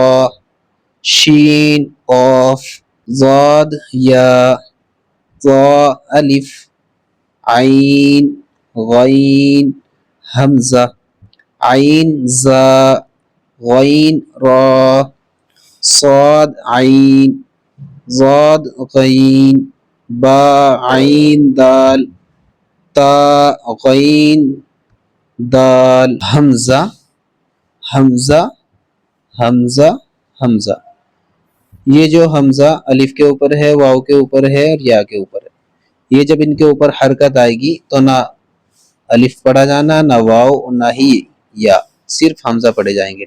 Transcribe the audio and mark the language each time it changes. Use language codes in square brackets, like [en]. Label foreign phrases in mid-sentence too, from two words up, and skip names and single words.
[ur] شین قاف ضاد یا ضا الف عین غین حمزہ عین زا غین را صاد عین ضاد غین با عین دال تا غین دال حمزہ حمزہ حمزہ حمزہ. یہ جو حمزہ الف کے اوپر ہے، واو کے اوپر ہے اور یا کے اوپر ہے، یہ جب ان کے اوپر حرکت آئے گی تو نہ الف پڑھا جانا، نہ واو، نہ ہی یا، صرف حمزہ پڑھے جائیں گے.